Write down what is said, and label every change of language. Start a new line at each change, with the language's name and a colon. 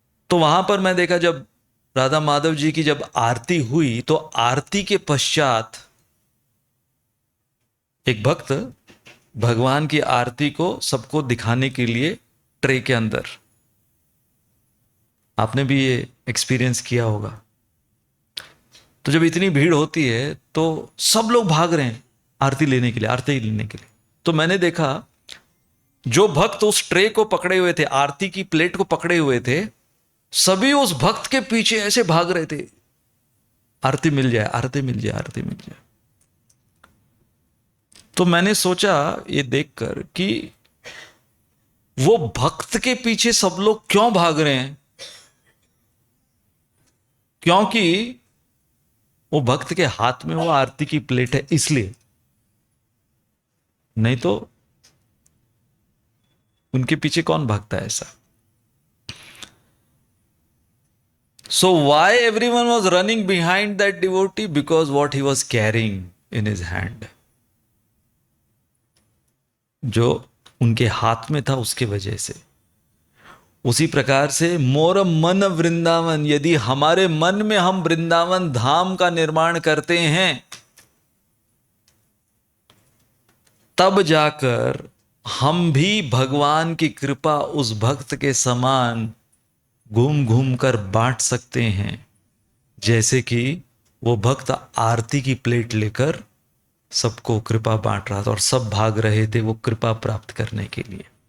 Hindi: तो वहां पर मैं देखा जब राधा माधव जी की जब आरती हुई, तो आरती के पश्चात एक भक्त भगवान की आरती को सबको दिखाने के लिए ट्रे के अंदर, आपने भी ये एक्सपीरियंस किया होगा, तो जब इतनी भीड़ होती है तो सब लोग भाग रहे हैं आरती लेने के लिए, आरती लेने के लिए। तो मैंने देखा जो भक्त उस ट्रे को पकड़े हुए थे, आरती की प्लेट को पकड़े हुए थे, सभी उस भक्त के पीछे ऐसे भाग रहे थे, आरती मिल जाए, आरती मिल जाए, आरती मिल जाए। तो मैंने सोचा ये देखकर कि वो भक्त के पीछे सब लोग क्यों भाग रहे हैं? क्योंकि वो भक्त के हाथ में वो आरती की प्लेट है, इसलिए। नहीं तो उनके पीछे कौन भागता है ऐसा?
English: So why everyone was running behind that devotee? Because what he was carrying in his hand,
Hindi: जो उनके हाथ में था, उसके वजह से। उसी प्रकार से मोर मन वृंदावन, यदि हमारे मन में हम वृंदावन धाम का निर्माण करते हैं, तब जाकर हम भी भगवान की कृपा उस भक्त के समान घूम घूम कर बांट सकते हैं, जैसे कि वो भक्त आरती की प्लेट लेकर सबको कृपा बांट रहा था और सब भाग रहे थे वो कृपा प्राप्त करने के लिए।